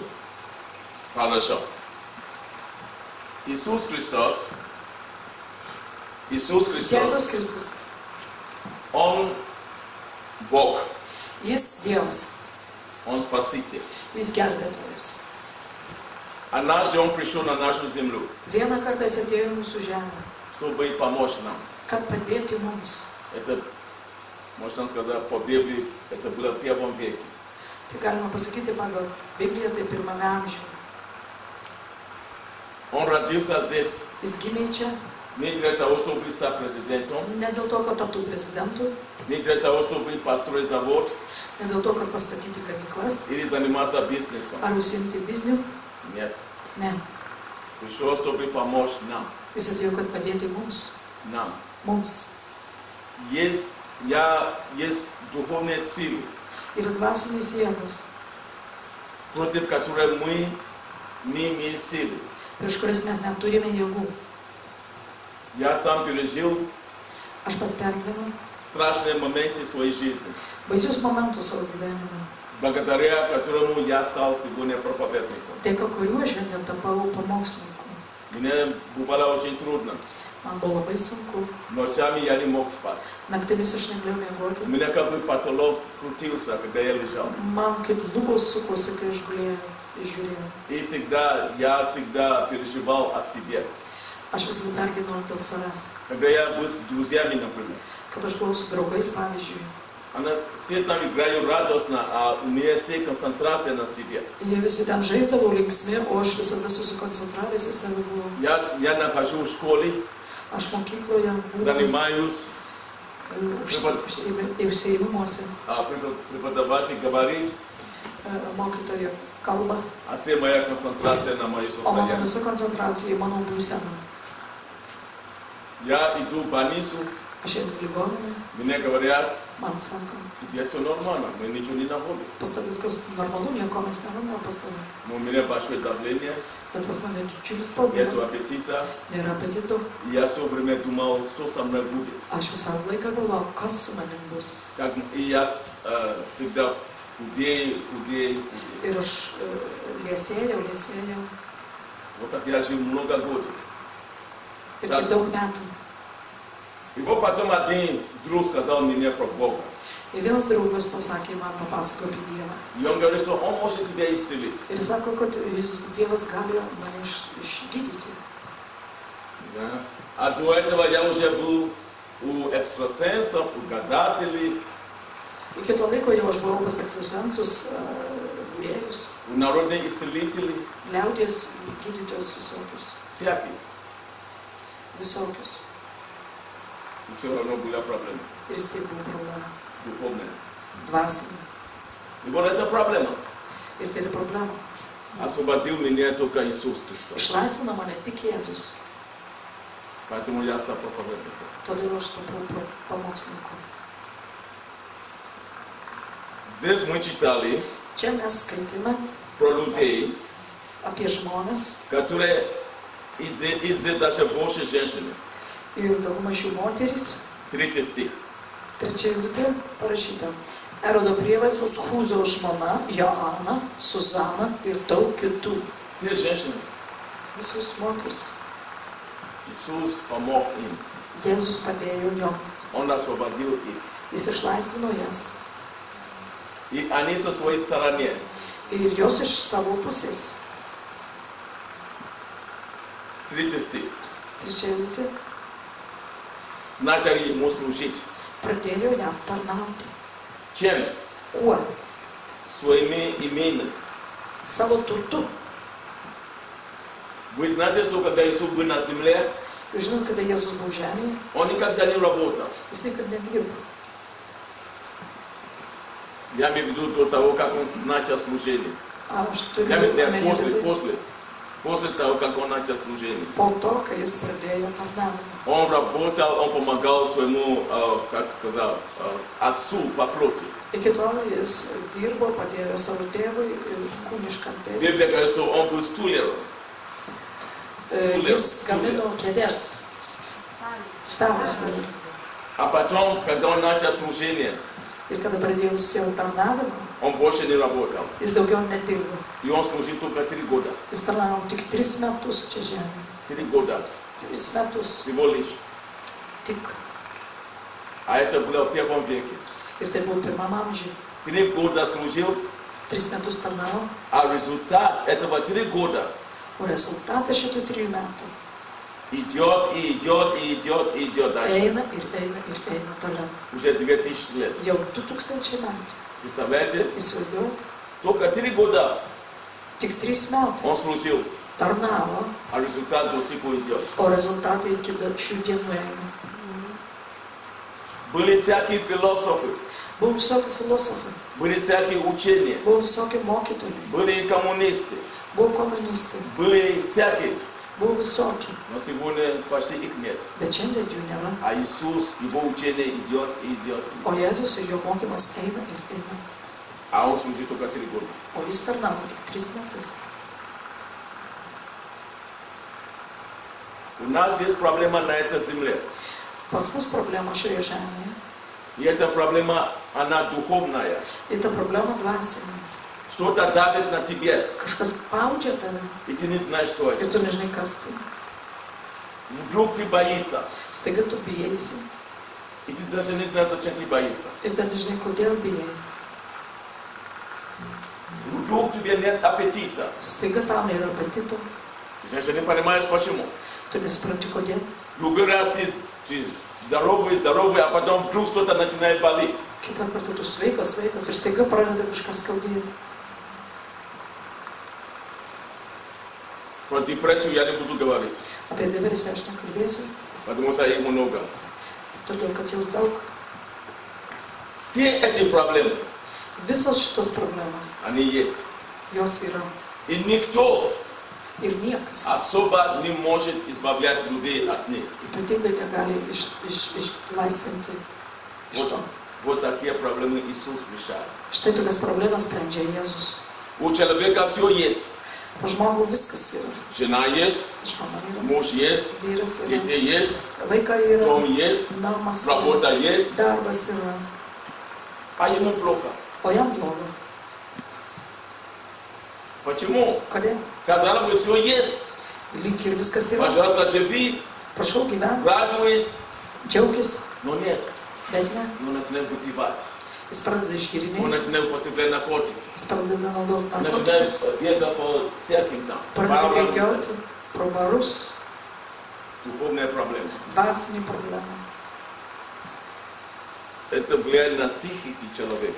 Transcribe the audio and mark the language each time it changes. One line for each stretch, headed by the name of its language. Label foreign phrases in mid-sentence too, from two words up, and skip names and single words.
Russian: Хорошо. Иисус Христос,
Lithuanian: Jėzus Kristus,
Russian: Он Бог,
Lithuanian: Jis Dievas,
Russian: Он Спаситель.
Lithuanian: Jis gelbėtojas.
Russian: Однажды Он пришел на нашу землю,
Lithuanian: Vieną kartą jis atėjo į mūsų žemę,
Russian: чтобы помочь нам.
Lithuanian: kad padėti mums.
Russian: Это, можно сказать, по Библии, это было в 1 веке.
Lithuanian: Tai galima pasakyti pagal Bibliją, tai 1 amžiuje.
Russian: Он родился здесь
Lithuanian: Jis gimė čia
Russian: не для того, чтобы стать президентом,
Lithuanian: ne dėl to, kad taptų prezidentu,
Russian: не для того, чтобы построить завод
Lithuanian: ne dėl to, kad pastatyti gamyklas
Russian: или заниматься бизнесом.
Lithuanian: ar užsiimti bizniu.
Russian: Нет.
Lithuanian: Ne.
Russian: Пришел, чтобы помочь нам.
Lithuanian: Jis atėjo, kad padėti mums.
Russian: Нам.
Lithuanian: Mums.
Russian: Есть духовные силы,
Lithuanian: Yra dvasinės jėgos,
Russian: против которых мы не имеем силы.
Lithuanian: prieš kurias mes neturime jėgų.
Russian: Я сам пережил
Lithuanian: Aš pats pergyvenau
Russian: страшные моменты своей жизни,
Lithuanian: baisius momentus savo gyvenime,
Russian: благодаря которому я стал сегодня проповедником.
Lithuanian: dėka kuriuo šiandien tapau pamokslininku.
Russian: Мне бывало очень трудно.
Lithuanian: Man buvo labai sunku.
Russian: Ночами я не мог спать.
Lithuanian: Naktimis aš negalėjau miegoti.
Russian: У меня как бы потолок крутился, когда я лежал.
Lithuanian: Man kaip lubos sukosi, kai aš gulėjau ir žiūrėjau.
Russian: И я всегда переживал о себе.
Lithuanian: Aš visada pergyvenau dėl savęs.
Russian: Когда я был с друзьями, например.
Lithuanian: Kad aš buvau su draugais, pavyzdžiui.
Russian: Все там играют радостно, а у меня вся концентрация на себе.
Lithuanian: Jie visi ten žaisdavo linksmi, o aš visada susikoncentravęs į save buvau.
Russian: Я нахожусь в школе,
Lithuanian: Aš mokykloje
Russian: занимаюсь,
Lithuanian: užsiėmimuose.
Russian: Преподаватель говорит,
Lithuanian: Mokytojo kalba,
Russian: а вся моя концентрация на моей
Lithuanian: o mano
Russian: состоянии.
Lithuanian: visa koncentracija į mano būseną.
Russian: Я иду в больницу,
Lithuanian: Aš einu į ligoninę,
Russian: мне говорят,
Lithuanian: man sako,
Russian: тебе все нормально, мы ничего не находим.
Lithuanian: pas tavęs viskas normalu, nieko mes nerandame pas tave.
Russian: Но у меня большое давление,
Lithuanian: Bet pas mane didžiulis
Russian: нет
Lithuanian: spaudimas,
Russian: аппетита.
Lithuanian: nėra apetito.
Russian: И я все время думал, что со мной будет.
Lithuanian: Aš visą laiką galvoju, kas su manim bus.
Russian: И я всегда худею.
Lithuanian: Ir aš liesėjau.
Russian: Вот так я жил много лет.
Lithuanian: Ir taip daug metų.
Russian: И вот потом один друг сказал мне про Бога.
Lithuanian: Ir vienas draugas pasakė, man papasakojo apie Dievą.
Russian: И он говорит, что он может тебя исцелить.
Lithuanian: Ir sako, kad Dievas gali mane išgydyti.
Russian: Да. А до этого я уже был у экстрасенсов, у гадателей,
Lithuanian: Iki to laiko jau aš buvau pas ekstrasенsus, būrėjus,
Russian: у народных исцелителей,
Lithuanian: liaudies gydytojus
Russian: всяких.
Lithuanian: visokius.
Russian: И все равно была проблема.
Lithuanian: Ir vis tiek buvo problema.
Russian: духовная.
Lithuanian: Dvasinė.
Russian: И вот это проблема.
Lithuanian: Ir tai yra problema.
Russian: Освободил меня только Иисус Христос.
Lithuanian: Išlaisvino mane tik Jėzus.
Russian: Поэтому я стал проповедником.
Lithuanian: Todėl aš tapau pamokslininku.
Russian: Здесь мы читали
Lithuanian: Čia mes skaitėme
Russian: про людей,
Lithuanian: apie žmones
Russian: которые из-за даже больше женщины.
Lithuanian: ir dauguma šių moterys.
Russian: 3 стих.
Lithuanian: Trečia eilutė parašyta. Erodo prievaizdos Hūzo žmona, Joana, Suzana ir daug kitų.
Russian: Все женщины.
Lithuanian: Visus moteris.
Russian: Иисус помог им.
Lithuanian: Jėzus padėjo joms.
Russian: Он освободил их.
Lithuanian: Jis išlaisvino jas.
Russian: И они со своей стороны.
Lithuanian: Ir jos iš savo pusės.
Russian: 3 стих.
Lithuanian: Trečia eilutė.
Russian: Начали ему служить.
Lithuanian: Pradėjo jam tarnauti.
Russian: Чем?
Lithuanian: Kuo?
Russian: Своими именами.
Lithuanian: Savo turtu.
Russian: Вы знаете, что когда Иисус был на земле,
Lithuanian: Jūs žinot, kada Jėzus buvo žemėje,
Russian: он никогда не работал.
Lithuanian: jis niekada nedirbo.
Russian: Я имею в виду до того, как он начал служение.
Lithuanian: Aš turiu
Russian: Я имею в виду
Lithuanian: omeny
Russian: после того, как он начал служение.
Lithuanian: po to, kai jis pradėjo tarnavimą.
Russian: Он работал, он помогал своему, как сказал, отцу по плоти.
Lithuanian: Iki tol jis dirbo, padėjo savo tėvui ir kūniškam tėvui.
Russian: Библия говорит, что он был стулером.
Lithuanian: Jis gamino kėdės. Stalus buvo.
Russian: А потом, когда он начал служение,
Lithuanian: Ir kada pradėjo savo tarnavimą,
Russian: он больше не работал.
Lithuanian: jis daugiau nedirbo.
Russian: И он служил только 3 года.
Lithuanian: Jis tarnavo tik 3 metus čia žemėje.
Russian: 3 года.
Lithuanian: 3 metus.
Russian: Всего лишь.
Lithuanian: Tik.
Russian: А это было в 1 веке.
Lithuanian: Ir tai buvo pirmam amžiui.
Russian: 3 года служил,
Lithuanian: 3 metus tarnavo,
Russian: а результат этого 3 года
Lithuanian: o rezultatas šitų 3 metų
Russian: идет, и идет, и идет, и идет дальше.
Lithuanian: eina ir eina ir eina toliau.
Russian: Уже 2000 лет.
Lithuanian: Jau 2000 metų.
Russian: Представляете?
Lithuanian: Įsivaizduojate?
Russian: Только 3 года
Lithuanian: Tik 3 metai
Russian: он служил,
Lithuanian: tarnavo,
Russian: а результат до сих пор идет.
Lithuanian: o rezultatai iki šių dienų eina.
Russian: Были всякие философы,
Lithuanian: Buvo visokių filosofų,
Russian: были всякие учения,
Lithuanian: buvo visokių mokytojų,
Russian: были и коммунисты,
Lithuanian: buvo komunistai,
Russian: были всякие.
Lithuanian: buvo visokių,
Russian: Но сегодня почти их нет.
Lithuanian: bet šiandien jų nėra.
Russian: А Иисус, Его учение идет и идет.
Lithuanian: O Jėzus ir jo mokymas eina ir eina.
Russian: А он служит только 3 года.
Lithuanian: O jis tarnavo tik 3 metus.
Russian: У нас есть проблема на этой земле.
Lithuanian: Pas mus problema šioje žemėje.
Russian: И эта проблема, она духовная.
Lithuanian: Ir ta problema dvasinė.
Russian: Что-то давит на тебе,
Lithuanian: Kažkas spaudžia tave
Russian: и ты не знаешь, что
Lithuanian: ir
Russian: это.
Lithuanian: tu nežinai, kas tai.
Russian: Вдруг ты боишься,
Lithuanian: Staiga tu bijaisi
Russian: и ты даже не знаешь, зачем ты боишься.
Lithuanian: ir dar nežinai, kodėl bijai.
Russian: Вдруг тебе нет аппетита.
Lithuanian: Staiga tam nėra apetito,
Russian: Ты даже не понимаешь, почему.
Lithuanian: tu nesupranti, kodėl.
Russian: Другой раз ты здоровый, а потом вдруг что-то начинает болеть.
Lithuanian: Kitą kartą tu sveikas ir staiga pradeda kažkas skaudėti.
Russian: Про депрессию я не буду говорить,
Lithuanian: Apie depresiją aš nekalbėsiu,
Russian: потому что их много.
Lithuanian: todėl kad jos daug.
Russian: Все эти проблемы,
Lithuanian: Visos šitos problemos,
Russian: они есть.
Lithuanian: jos yra.
Russian: И никто
Lithuanian: Ir niekas
Russian: особо не может избавлять людей от них.
Lithuanian: ypatingai negali išlaisvinti iš to.
Russian: Вот такие проблемы Иисус решает.
Lithuanian: Štai tokias problemas sprendžia Jėzus.
Russian: У человека все есть.
Lithuanian: Po žmogų viskas yra.
Russian: Жена есть,
Lithuanian: Žmona yra,
Russian: муж есть,
Lithuanian: vyras yra,
Russian: дети есть,
Lithuanian: vaikai yra,
Russian: дом есть,
Lithuanian: namas yra,
Russian: работа есть,
Lithuanian: darbas yra,
Russian: а ему плохо.
Lithuanian: o jam bloga.
Russian: Почему?
Lithuanian: Kodėl?
Russian: Казалось бы, все есть.
Lithuanian: Lyg ir viskas yra.
Russian: Пожалуйста, живи,
Lithuanian: Prašau gyventi,
Russian: радуйся.
Lithuanian: džiaugis,
Russian: Но нет,
Lithuanian: bet ne.
Russian: мы начинаем выпивать,
Lithuanian: Jis pradeda
Russian: мы
Lithuanian: išgirinėti,
Russian: начинаем употреблять наркотики,
Lithuanian: jis pradeda naudoti
Russian: начинаем
Lithuanian: narkotikus,
Russian: бегать по всяким там.
Lithuanian: pradeda
Russian: барам.
Lithuanian: bėgioti pro barus,
Russian: Духовная проблема.
Lithuanian: dvasinė problema.
Russian: Это влияет на психику человека.